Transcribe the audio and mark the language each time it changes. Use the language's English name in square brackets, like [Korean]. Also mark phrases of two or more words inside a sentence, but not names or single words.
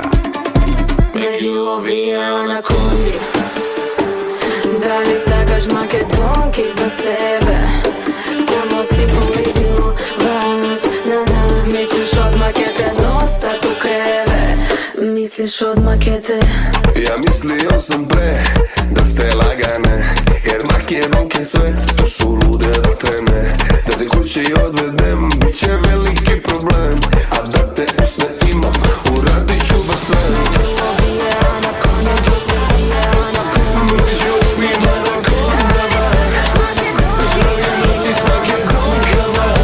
[Macedonian] Меѓу овие анаконди Дали сакаш македонки за себе Само си поигруват Мислиш одма ке те носат у креве Мислиш одма ке те [Serbian] Ja mislio sam pre da ste lagane Jer makedonke sve to su lude do teme Da te kući odvedem bit će veliki problem A da te usne imam uradit ću baš sve Među ovim anakondama Zdravlje noći s makedonkama